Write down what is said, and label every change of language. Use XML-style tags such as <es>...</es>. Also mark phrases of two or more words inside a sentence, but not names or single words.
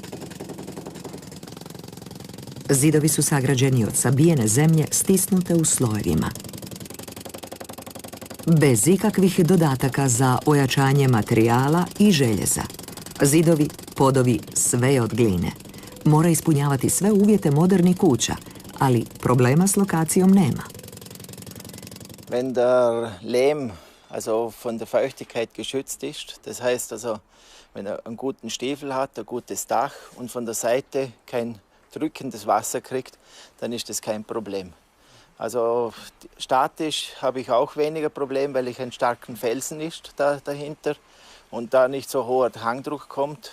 <hr>Zidovi su sagrađeni od sabijene zemlje stisnute u slojevima. Bez ikakvih dodataka za ojačanje materijala i željeza. Zidovi, podovi, sve je od gline. Mora ispunjavati sve uvjete modernih kuća, ali problema s lokacijom nema.</hr> <de>Wenn der Lehm also von der Feuchtigkeit geschützt ist, das heißt also, wenn er einen guten Stiefel hat, ein gutes Dach und von der Seite kein drückendes Wasser kriegt, dann ist das kein Problem. Also statisch habe ich auch weniger Problem, weil ich einen starken Felsen ist dahinter und da nicht so hoher Hangdruck kommt.</de>